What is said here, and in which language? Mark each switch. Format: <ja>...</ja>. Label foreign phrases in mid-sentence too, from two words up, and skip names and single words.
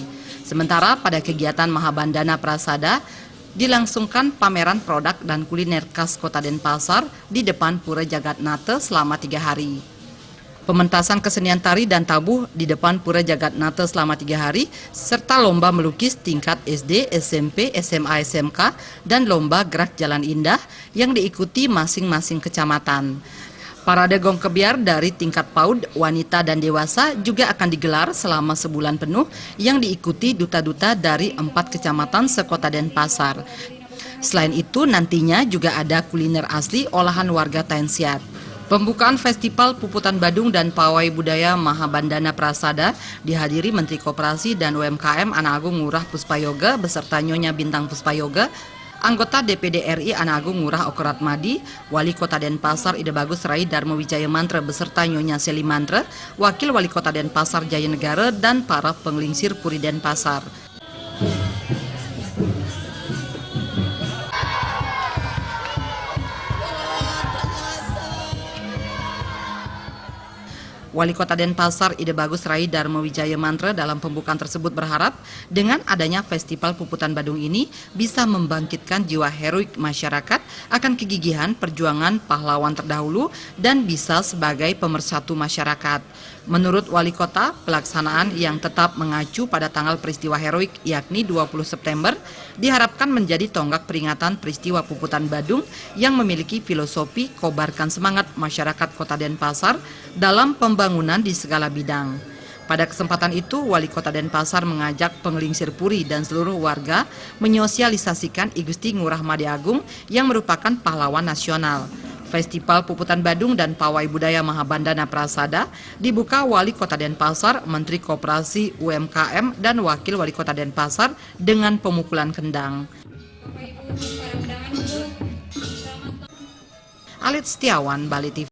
<id>Sementara pada kegiatan Mahabandana Prasada, dilangsungkan pameran produk dan kuliner khas Kota Denpasar di depan Pura Jagatnata selama 3 hari. Pementasan kesenian tari dan tabuh di depan Pura Jagatnata selama 3 hari, serta lomba melukis tingkat SD, SMP, SMA, SMK, dan lomba gerak jalan indah yang diikuti masing-masing kecamatan. Parade gong kebiar dari tingkat PAUD, wanita, dan dewasa juga akan digelar selama sebulan penuh yang diikuti duta-duta dari 4 kecamatan sekota Denpasar. Selain itu, nantinya juga ada kuliner asli olahan warga Tensiat. Pembukaan Festival Puputan Badung dan Pawai Budaya Mahabandana Prasada dihadiri Menteri Koperasi dan UMKM Ana Agung Ngurah Puspayoga beserta Nyonya Bintang Puspayoga, anggota DPD RI Ana Agung Ngurah Okorat Madi, Wali Kota Denpasar Ide Bagus Rai Darmo Wijaya Mantra beserta Nyonya Seli Mantra, Wakil Wali Kota Denpasar Jaya Negara, dan para penglingsir Puri Denpasar. Wali Kota Denpasar Ide Bagus Rai Darmo Wijaya Mantra dalam pembukaan tersebut berharap dengan adanya Festival Puputan Badung ini bisa membangkitkan jiwa heroik masyarakat akan kegigihan perjuangan pahlawan terdahulu dan bisa sebagai pemersatu masyarakat. Menurut Wali Kota, pelaksanaan yang tetap mengacu pada tanggal peristiwa heroik yakni 20 September diharapkan menjadi tonggak peringatan peristiwa Puputan Badung yang memiliki filosofi kobarkan semangat masyarakat Kota Denpasar dalam pembangunan di segala bidang. Pada kesempatan itu, Wali Kota Denpasar mengajak penglingsir Puri dan seluruh warga menyosialisasikan I Gusti Ngurah Madi Agung yang merupakan pahlawan nasional. Festival Puputan Badung dan Pawai Budaya Mahabandana Prasada dibuka Wali Kota Denpasar, Menteri Koperasi, UMKM, dan Wakil Wali Kota Denpasar dengan pemukulan kendang. Alit Setiawan, Bali TV.</id>